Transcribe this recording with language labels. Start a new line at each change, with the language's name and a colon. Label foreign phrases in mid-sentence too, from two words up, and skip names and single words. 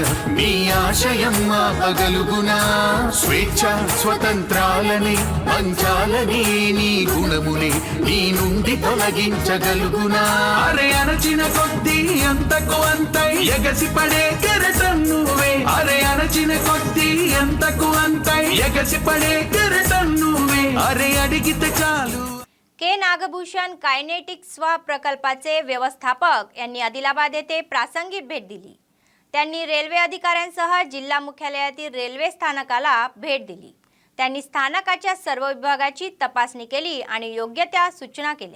Telugu: నీ ఆశయం ఆపగలుగునా స్వేచ్ఛ స్వతంత్రాలని పంచాలని నీ గుణముని నీ నుండి తొలగించగలుగునా అరే అరచిన కొద్దీ అంతకు అంత ఎగసి పడే కెరటం నువ్వే అరే అరచిన కొద్దీ అంతకు అంత ఎగసి పడే కెరటం నువ్వే అరే అడిగితే చాలు।
Marathi: के नागभूषण कायनेटिक स्वा प्रकल्पाचे व्यवस्थापक यांनी आदिलाबाद येथे प्रासंगिक भेट दिली। त्यांनी रेल्वे अधिकाऱ्यांसह जिल्हा मुख्यालयातील रेल्वे स्थानकाला भेट दिली। त्यांनी स्थानकाच्या सर्व विभागाची तपासणी केली आणि योग्य त्या सूचना केल्या।